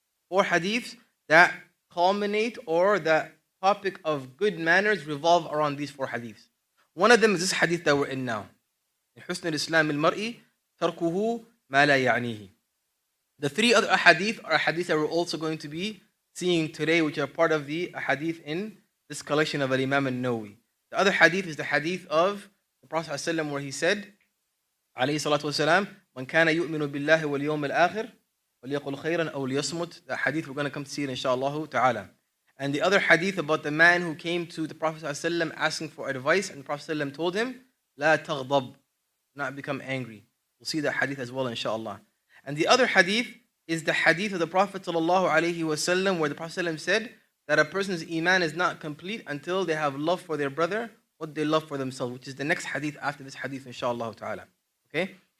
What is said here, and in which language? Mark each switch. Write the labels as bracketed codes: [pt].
[en] Four hadiths that culminate, or the topic of good manners revolve around these four hadiths. One of them is this hadith that we're in now. [ar] حسن الإسلام المرء تركه ما لا يعنيه. [en] The three other hadith are hadiths that we're also going to be seeing today, which are part of the hadith in this collection of Imam An-Nawawi. The other hadith is the hadith of the Prophet ﷺ, where he said, [ar] عليه الصلاة والسلام, من كان يؤمن بالله واليوم الآخر وَلْيَقُلْ خَيْرًا أَوْ لِيَصْمُتْ. [en] The hadith we're going to come to see it inshaAllah ta'ala. And the other hadith about the man who came to the Prophet ﷺ asking for advice, and the Prophet ﷺ told him, [ar] لَا تَغْضَبْ, [en] not become angry. We'll see that hadith as well inshaAllah. And the other hadith is the hadith of the Prophet ﷺ, where the Prophet ﷺ said that a person's iman is not complete until they have love for their brother what they love for themselves, which is the next hadith after this hadith inshaAllah ta'ala. Okay?